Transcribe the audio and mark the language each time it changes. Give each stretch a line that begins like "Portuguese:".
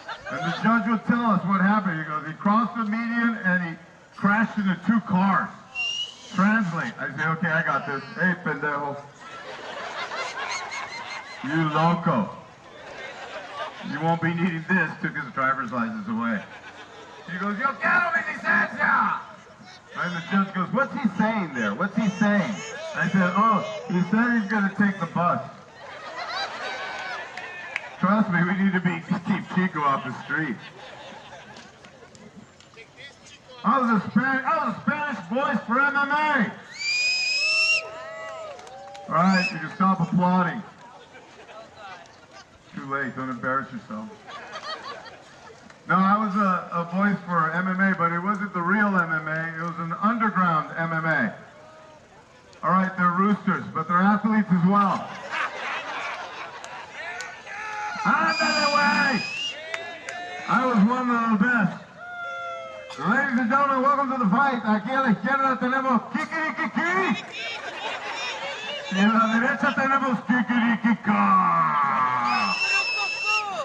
English: And the judge would tell us what happened. He goes, he crossed the median and he crashed into 2 cars. Translate. I say, okay, I got this. Hey, pendejo. You loco. You won't be needing this. Took his driver's license away. He goes,
Spanish: yo quiero mi licencia.
English: And the judge goes, what's he saying there? What's he saying? I said, oh, he said he's going to take the bus. Trust me, we need to keep Chico off the street. I was a Spanish voice for MMA. All right, you can stop applauding. Too late, don't embarrass yourself. No, I was a voice for MMA, but it wasn't the real MMA. It was an underground MMA. All right, they're roosters, but they're athletes as well. Ándale, way! I was one of the best. Ladies and gentlemen, welcome to the fight.
Spanish: Aquí a la izquierda tenemos Kikirikiki. Y a la derecha tenemos Kikirikika.